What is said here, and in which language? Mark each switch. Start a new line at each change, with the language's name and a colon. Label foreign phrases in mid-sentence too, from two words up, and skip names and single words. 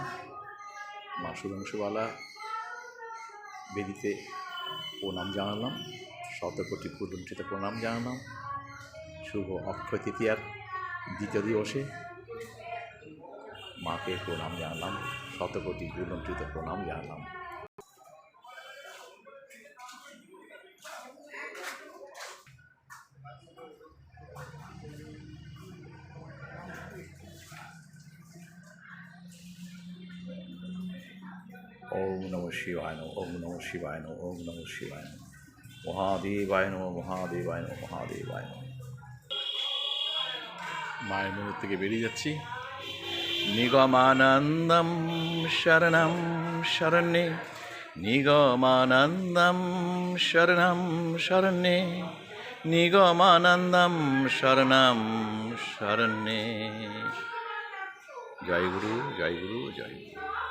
Bangla: মা সুধাংশুবালা বেদিতে প্রণাম জানালাম, শতকোটি পুলঞ্চিত প্রণাম জানালাম। শুভ অক্ষয় তৃতীয়ার দ্বিতীয় দিবসে মাকে প্রণাম জানালাম, শতকোটি পুলঞ্চিত প্রণাম জানালাম।
Sanskrit: ওম নমঃ শিবায় নমঃ, ওম নমঃ শিবায় নমঃ, ওম নমঃ শিবায় নমঃ, মহাদেবায় নমঃ, মহাদেবায় নমঃ, মহাদেবায় নমঃ।
Bangla: মায়ের মন্দির থেকে বেরিয়ে যাচ্ছি।
Sanskrit: নিগমানন্দম শরণম শরণ্যে, নিগমানন্দম শরণম শরণ্যে, নিগমানন্দম শরণম শরণ্যে। জয় গুরু জয় গুরু জয় গুরু।